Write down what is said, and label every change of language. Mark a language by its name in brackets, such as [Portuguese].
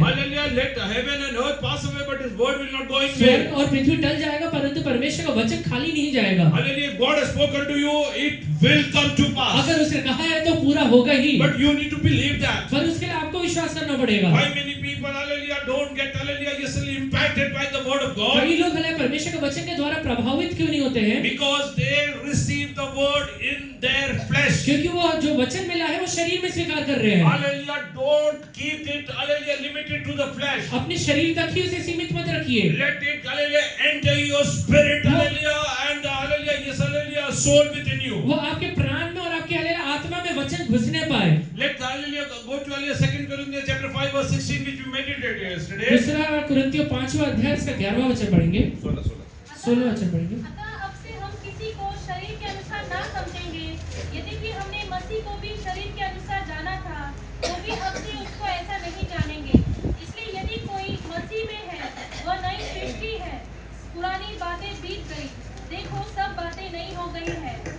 [English] Hallelujah, let heaven and earth pass away, but his word will not go in vain. [Hindi] स्वर्ग और पृथ्वी टल जाएगा परंतु परमेश्वर का वचन खाली नहीं जाएगा। [English] Hallelujah, if God has spoken to you, it will come to pass. [Hindi] अगर उसने कहा है तो पूरा होगा ही, [English] But you need to believe that. [Hindi] पर उसके लिए आपको विश्वास करना पड़ेगा। [English] Why many people, hallelujah, don't get, hallelujah, yes, impacted by the word of God? [Hindi] कई लोग हालेलुया परमेश्वर के वचन के द्वारा प्रभावित क्यों नहीं होते हैं? [English] Because they receive the word in their flesh. [Hindi] क्योंकि वो जो वचन मिला है वो शरीर में स्वीकार कर रहे हैं। [English] Hallelujah, don't keep it, hallelujah, limited to the flesh. [Hindi] अपने शरीर तक ही उसे सीमित मत रखिए। [English] Let it, hallelujah, enter your spirit, hallelujah, and hallelujah, yes, hallelujah, soul within you. [Hindi] वो आपके प्राण में और आपके हालेलुया आत्मा में वचन घुसने पाए। [English] Let hallelujah go to hallelujah 2 Corinthians chapter 5 verse 16 which we meditated yesterday. [Hindi] दूसरा कुरिन्थियों 5वां अध्याय इसका 11वां वचन पढ़ेंगे, 16वां वचन पढ़ेंगे। अतः अब से हम किसी को शरीर के अनुसार ना समझेंगे, यद्यपि हमने मसीह को भी शरीर के अनुसार जाना था, तो भी अब से उसको ऐसा नहीं जानेंगे। इसलिए यदि कोई मसीह में है, वह नई सृष्टि है, पुरानी बातें बीत गई, देखो सब बातें नई हो गई है।